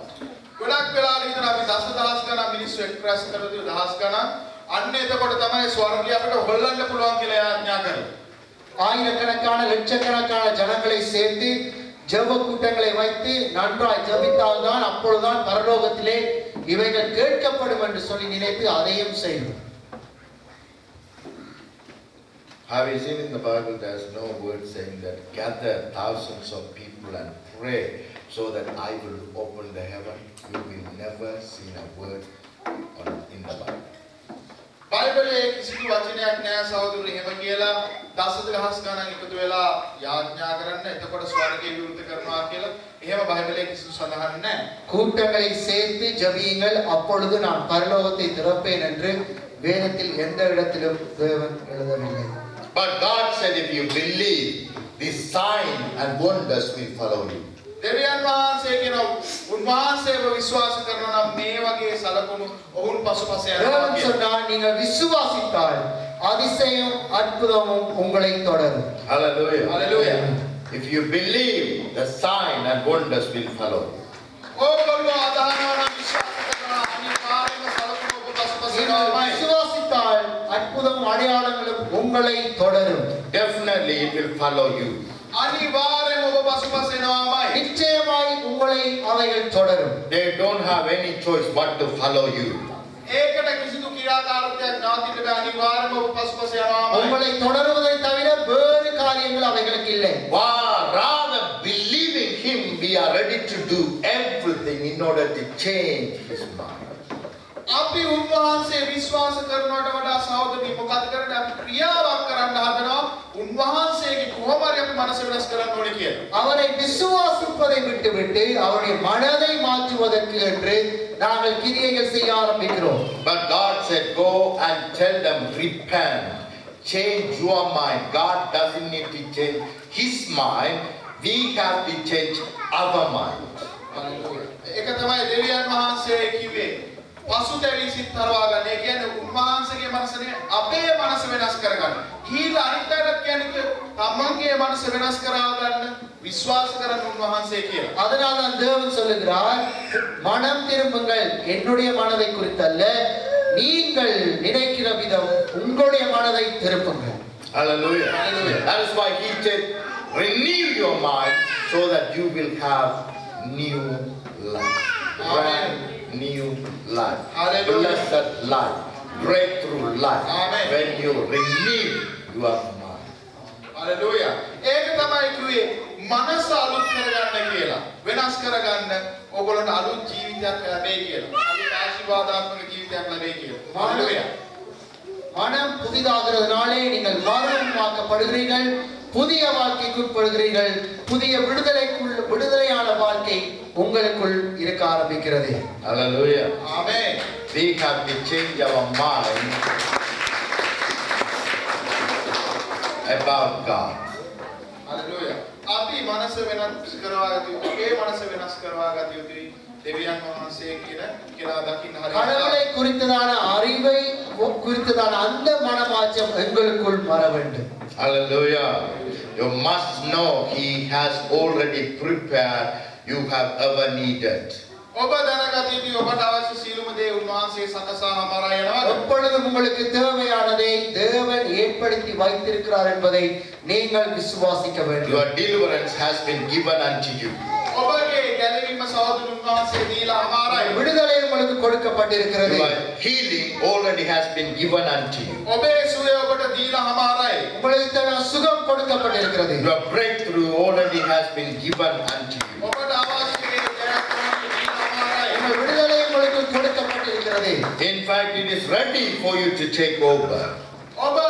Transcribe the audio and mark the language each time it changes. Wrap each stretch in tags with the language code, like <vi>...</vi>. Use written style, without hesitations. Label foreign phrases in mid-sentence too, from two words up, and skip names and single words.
<si>ගොඩක් වෙලාවට හිතන අපි දසදහස් ගණන් මිනිස්සු එක්රැස් කරලා දහස් ගණන් අන්න එතකොට තමයි ස්වර්ගය අපිට හොල්ලන්න පුළුවන් කියලා ආඥා කරන්නේ.</si> <ta>ஆயிரக்கணக்கான லட்சக்கணக்கான ஜனங்களை சேர்த்து ஜெப கூட்டங்களை வைத்து நன்றாய் ஜெபித்தால்தான் அப்பொழுதுதான் பரலோகத்திலே இவைகள் கேட்கப்படும் என்று சொல்லி நினைத்து அதையும் செய்வோம்.</ta> <en>Have you seen in the Bible there's no word saying that gather thousands of people and pray so that I will open the heaven? You will never see a word in the Bible.</en> <si>බයිබලයේ කිසිදු වචනයක් නැහැ සහෝදරයනි. එහෙම කියලා දසදහස් ගණන් එකතු වෙලා යාඥා කරන්න එතකොට ස්වර්ගය විවෘත කරනවා කියලා එහෙම බයිබලයේ කිසිදු සඳහන් නැහැ.</si> <ta>கூட்டங்களை சேர்த்து ஜெபியுங்கள், அப்பொழுது நான் பரலோகத்தை திறப்பேன் என்று வேதத்தில் எந்த இடத்திலும் தேவன் எழுதவில்லை.</ta> <en>But God said, if you believe, this sign and wonders will follow you.</en> <si>දෙවියන් වහන්සේ කියන උන්වහන්සේව විශ්වාස කරනවා නම් මේ වගේ සලකුණු ඔවුන් පසුපස යනවා</si> <ta>தேவன்</ta> <si>කියලා.</si> <ta>சொன்னார், நீங்கள் விசுவாசித்தால் அதிசயம் அற்புதமும் உங்களை தொடரும்.</ta> <en>Hallelujah. Hallelujah. If you believe, the sign and wonders will follow you.</en> <si>ඕගොල්ලෝ අදහනවා නම් විශ්වාස කරනවා අනිවාර්යයෙන්ම සලකුණු ඔබ පසුපස</si> <ta>நீங்கள்</ta> <si>යනවාමයි.</si> <ta>விசுவாசித்தால் அற்புதம் அடையாளங்களும் உங்களை தொடரும்.</ta> <en>Definitely it will follow you.</en> <si>අනිවාර්යයෙන්ම ඔබ පසුපස යනවාමයි.</si> <ta>நிச்சயமாய் உங்களை அவைகள் தொடரும்.</ta> <en>They don't have any choice but to follow you.</en> <si>ඒකට කිසිදු ක්‍රියාකාරීත්වයක් නවතින්න බෑ. අනිවාර්යයෙන්ම ඔබ පසුපස යනවාමයි.</si> <ta>உங்களை தொடருவதை தவிர வேறு காரியங்கள் அவைகளுக்கு இல்லை.</ta> <en>Rather believing him, we are ready to do everything in order to change his mind.</en> <si>අපි උන්වහන්සේ විශ්වාස කරනවට වඩා සහෝදරනි මොකද කරන්නේ? අපි ක්‍රියාවක් කරන්න හදනවා උන්වහන්සේගේ කොහොම හරි අපි මනස වෙනස් කරන්න ඕනේ කියලා.</si> <ta>அவரை விசுவாசிப்பதை விட்டுவிட்டு அவருடைய மனதை மாற்றுவதற்கு என்று நாங்கள் கிரியைகள் செய்ய ஆரம்பிக்கிறோம்.</ta> <en>But God said, go and tell them, repent, change your mind. God doesn't need to change his mind. We have to change our mind.</en> <si>ඒක තමයි දෙවියන් වහන්සේ කිව්වේ. පසුතැවි සිත් හරවා ගන්න. ඒ කියන්නේ උන්වහන්සේගේ මනසනේ අපේ මනස වෙනස් කරගන්න. ඊළඟ අනිත් අයට කියන්නේ තමන්ගේ මනස වෙනස් කරවා ගන්න විශ්වාස කරන උන්වහන්සේ කියලා.</si> <ta>அதனால தான் தேவன் சொல்லுகிறார், மனம் திரும்புங்கள், என்னுடைய மனதை குறித்தல்ல, நீங்கள் நினைக்கிற விதம் உங்களுடைய மனதை திருப்புங்கள்.</ta> <en>Hallelujah. Hallelujah. That is why he said, renew your mind so that you will have new life. Amen. Brand new life. Hallelujah. Blessed life. Breakthrough life. Amen. When you renew your mind.</en> <si>හලෙලූයා. ඒක තමයි කිව්වේ මනස අලුත් කරගන්න කියලා. වෙනස් කරගන්න ඕගොල්ලන්ට අලුත් ජීවිතයක් ලැබෙයි කියලා. අලුත් ආශිර්වාදාත්මක ජීවිතයක් ලැබෙයි කියලා. හලෙලූයා.</si> <ta>மனம் புதிதாகிறதுனாலே நீங்கள் மாறுமாக்கப்படுகிறீர்கள், புதிய வாழ்க்கைக்குட்படுகிறீர்கள், புதிய விடுதலையான வாழ்க்கை உங்களுக்குள் இருக்க ஆரம்பிக்கிறது.</ta> <en>Hallelujah.</en> <si>ආමේන්.</si> <en>We have to change our mind about God.</en> <si>හලෙලූයා. අපි මනස වෙනස් කරවා ගත යුතුයි. ඒ මනස වෙනස් කරවා ගත යුතුයි. දෙවියන් වහන්සේ කියලා දකින්න හරියට.</si> <ta>கடவுளை குறித்ததான அறிவை குறித்ததான அந்த மனமாற்றம் எங்களுக்குள் வர வேண்டும்.</ta> <en>Hallelujah. You must know he has already prepared you have ever needed.</en> <si>ඔබ දැනගත යුතුයි ඔබට අවශ්‍ය සියලුම දේ උන්වහන්සේ සකසා හමාරා යනවා.</si> <ta>எப்பொழுதும் உங்களுக்கு தேவையானதை தேவன் ஏற்படுத்தி வைத்திருக்கிறார் என்பதை நீங்கள் விசுவாசிக்க வேண்டும்.</ta> <en>Your deliverance has been given unto you.</en> <si>ඔබගේ ගැලවීම සහෝදර උන්වහන්සේ දීලා හමාරයි.</si> <ta>விடுதலை உங்களுக்கு கொடுக்கப்பட்டிருக்கிறது.</ta> <en>Your healing already has been given unto you.</en> <si>ඔබේ සුවය ඔබට දීලා හමාරයි.</si> <ta>உங்களுக்கு தேவையான சுகம் கொடுக்கப்பட்டிருக்கிறது.</ta> <en>Your breakthrough already has been given unto you.</en> <si>ඔබට අවශ්‍ය දේ ජයග්‍රහණය දීලා හමාරයි.</si> <ta>உங்கள் விடுதலை உங்களுக்கு கொடுக்கப்பட்டிருக்கிறது.</ta> <en>In fact, it is ready for you to take over.</en>